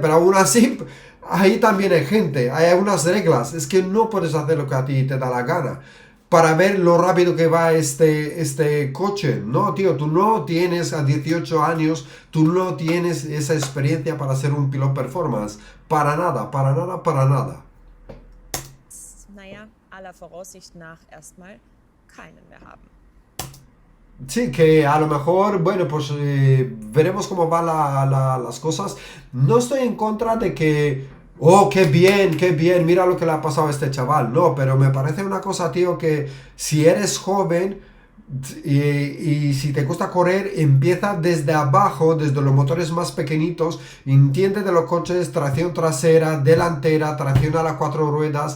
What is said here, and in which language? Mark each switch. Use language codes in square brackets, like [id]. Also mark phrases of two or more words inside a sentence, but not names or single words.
[es] Pero aún así, ahí también hay gente, hay unas reglas. Es que no puedes hacer lo que a ti te da la gana para ver lo rápido que va este coche. No, tío, tú no tienes a 18 años, tú no tienes esa experiencia para ser un piloto performance. Para nada, para nada, para nada. [de] Naja, aller Voraussicht nach erstmal keinen mehr haben. [es] Sí, que a lo mejor, bueno, pues veremos cómo van las cosas. No estoy en contra de que, oh, qué bien, mira lo que le ha pasado a este chaval. No, pero me parece una cosa, tío, que si eres joven y si te gusta correr, empieza desde abajo, desde los motores más pequeñitos, entiende de los coches, tracción trasera, delantera, tracción a las cuatro ruedas.